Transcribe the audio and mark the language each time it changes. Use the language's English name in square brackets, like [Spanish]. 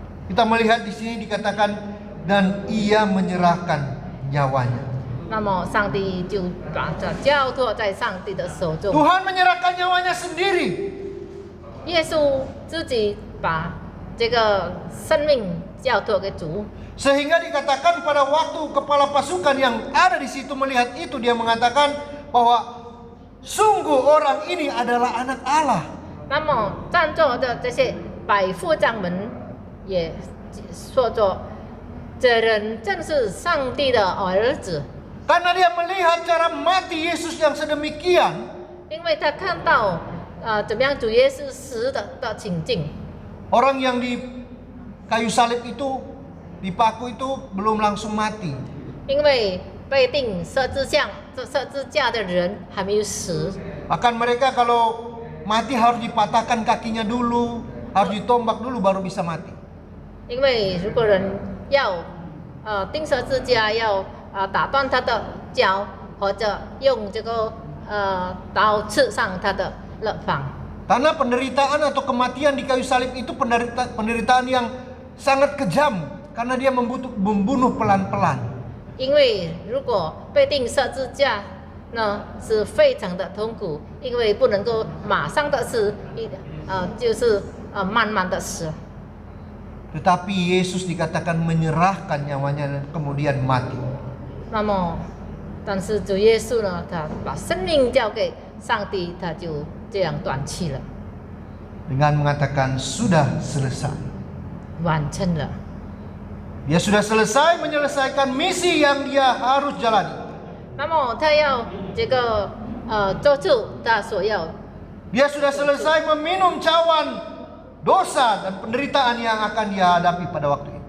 [Indonesian] Kita melihat di sini dikatakan dan ia menyerahkan nyawanya. [Chinese] 那么上帝就把这交托在上帝的手中。 [Indonesian] Tuhan menyerahkan nyawanya sendiri. [Chinese] 耶稣自己把这个生命交托给主。 [Indonesian] Sehingga dikatakan pada waktu kepala pasukan yang ada di situ melihat itu, dia mengatakan bahwa sungguh orang ini adalah anak Allah. [Chinese] 那么站座的这些百夫长们也说着，这人正是上帝的儿子， [Indonesian] Karena dia melihat cara mati Yesus yang sedemikian. [Chinese] 因为他看到怎么样主耶稣死的情境。 [Indonesian] Orang yang di kayu salib itu, dipaku itu belum langsung mati. [Chinese] 因为被钉十字架的人还没有死， [Indonesian] Bahkan mereka kalau mati harus dipatahkan kakinya dulu, harus ditombak dulu baru bisa mati. [Chinese] 因为如果人要钉十字架，要打断他的脚，或者用这个刀刺上他的肋旁。 [Indonesian] Karena penderitaan atau kematian di kayu salib itu penderitaan yang sangat kejam, karena dia membunuh pelan-pelan. [Chinese] 因为如果被钉十字架呢，是非常的痛苦，因为不能够马上的死，就是慢慢的死。 [Indonesian] Tetapi Yesus dikatakan menyerahkan nyawanya dan kemudian mati. [Chinese] 那么，但是主耶稣呢，他把生命交给上帝，他就这样断气了， [Indonesian] Dengan mengatakan sudah selesai. [Chinese] 完成了。 [Indonesian] Dia sudah selesai menyelesaikan misi yang dia harus jalani. [Chinese] 那么他要这个做出他所要， [Indonesian] Dia sudah selesai meminum cawan dosa dan penderitaan yang akan dia hadapi pada waktu itu.